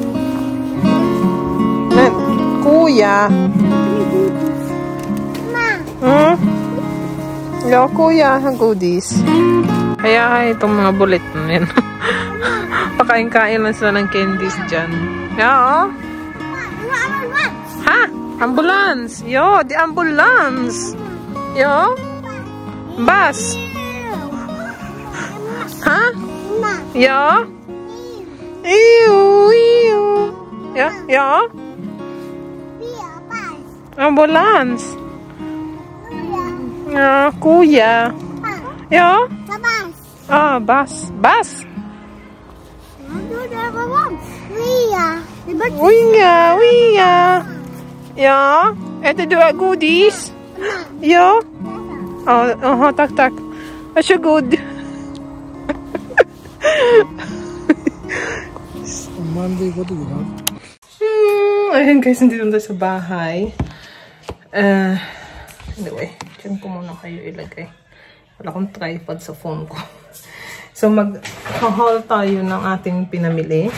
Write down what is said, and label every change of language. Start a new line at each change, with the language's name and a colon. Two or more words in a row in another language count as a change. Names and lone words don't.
Filipino: Kuya. Ja, kuya, goodies. Kaya itong mga bulit na yan. Pakain-kain lang sila ng candies dyan. Ja, Ha?
English: Ambulance. Yo, the ambulance. Yo. Bus. Ha? Yo. Ew. Yo. Ambulance.
Filipino: Kuya. Yo.
English: Bus. Winga.
Swedish: Ja, äter du godis? Ja. Tack. Varsågod.
Filipino: Ayan guys, nandito tayo sa bahay. Anyway, dyan ko muna kayo ilagay. Wala akong tripod sa phone ko. So mag-haul tayo ng ating pinamili.